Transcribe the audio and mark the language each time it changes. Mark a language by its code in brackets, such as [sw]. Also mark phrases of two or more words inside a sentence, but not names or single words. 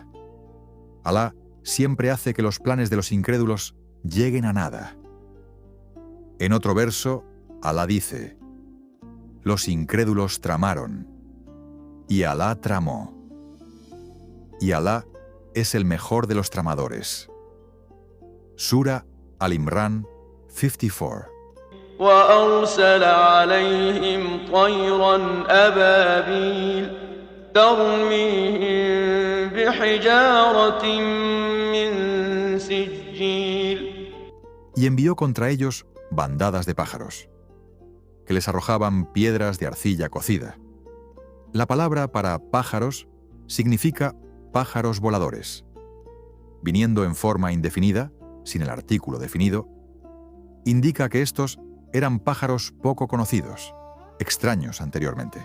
[es] Alá siempre hace que los planes de los incrédulos lleguen a nada. En otro verso, Alá dice: los incrédulos tramaron, y Alá tramó. Y Alá es el mejor de los tramadores. Sura Al-Imran 54. [ar] وأرسل عليهم طيرا أبابيل ترميهم بحجارة من سجيل. [es] Y envió contra ellos bandadas de pájaros, que les arrojaban piedras de arcilla cocida. La palabra para pájaros significa pájaros voladores. Viniendo en forma indefinida, sin el artículo definido, indica que estos eran pájaros poco conocidos, extraños anteriormente.